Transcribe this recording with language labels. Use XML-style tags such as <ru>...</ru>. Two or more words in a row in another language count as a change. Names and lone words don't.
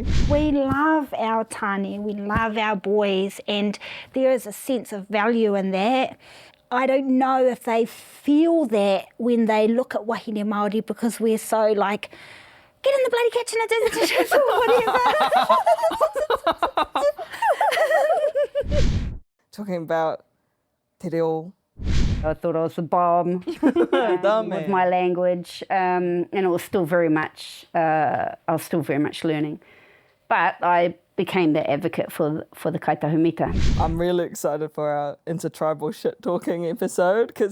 <en>We love our tāne, we love our boys, and there is a sense of value in that. I don't know if they feel that when they look at</en> <mi>wahine Māori,</mi> <en>because we're so like, get in the bloody kitchen and do the dishes or whatever. Talking about</en> <mi>te reo.</mi> <en>I thought I was a bomb with my language, and it was still very much, I was still very much learning. But I became the advocate for the kaitahumita. I'm really excited for our intertribal shit talking episode because</en>